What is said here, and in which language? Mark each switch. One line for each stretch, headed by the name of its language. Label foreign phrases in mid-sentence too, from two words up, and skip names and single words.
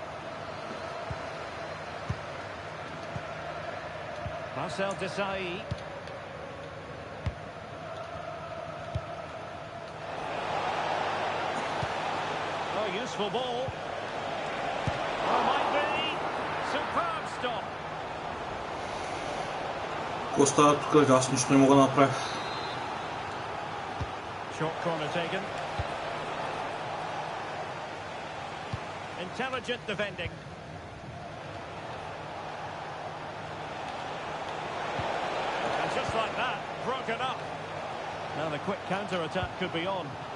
English: Marcel Desailly. Oh, useful ball. Oh, might be. Superb stop.
Bulgarian: Коста тук аз нищо не мога да направя.
English: Short corner taken. Intelligent defending. And just like that, broken up. Now the quick counter-attack could be on.